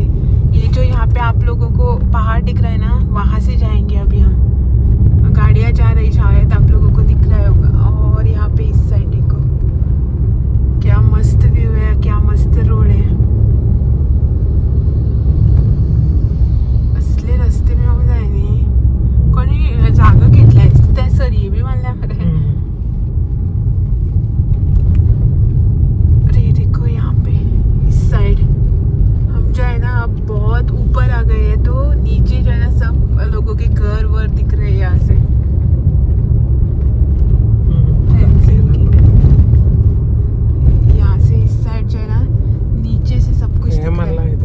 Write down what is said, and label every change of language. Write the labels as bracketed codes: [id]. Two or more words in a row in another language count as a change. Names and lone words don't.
[hi] ये जो यहाँ पे आप लोगों को पहाड़ दिख रहा है ना, वहाँ से जाएंगे अभी हम। गाड़ियाँ जा रही शायद, आप लोगों को दिख रहा होगा। और यहाँ पे इस साइड देखो, क्या मस्त व्यू है, क्या मस्त रोड है। असले रस्ते में हो जाए नहीं, [mr] कोणी जागा घेतलाय त्या सर, ये भी म्हणल्या बरं। [hi] अरे देखो यहाँ पे इस साइड हम जो है ना अब बहुत ऊपर आ गए हैं, तो नीचे जो है ना सब लोगों के घर वर दिख रहे हैं यहाँ से। यहाँ से इस साइड जो है ना नीचे से सब कुछ दिख रहा है।